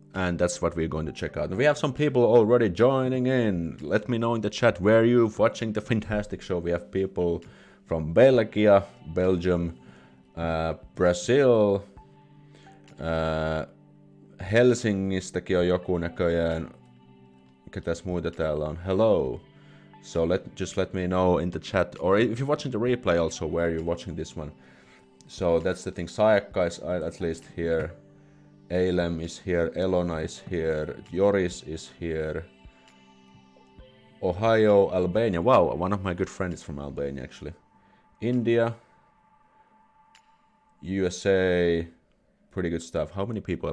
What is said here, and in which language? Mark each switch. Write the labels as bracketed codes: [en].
[en] And that's what we're going to check out. And we have some people already joining in. Let me know in the chat where you're watching the Finntastic show. We have people from Belgium, Brazil, [fi] Helsingistäkin on joku näköjään. Ketäs muita täällä on? [en] Hello. So just let me know in the chat, or if you're watching the replay also, where you're watching this one. So that's the thing. Sayakka is at least here. Eilem is here, Elona is here, Joris is here, Ohio, Albania, wow, one of my good friends from Albania actually, India, USA, pretty good stuff. How many people?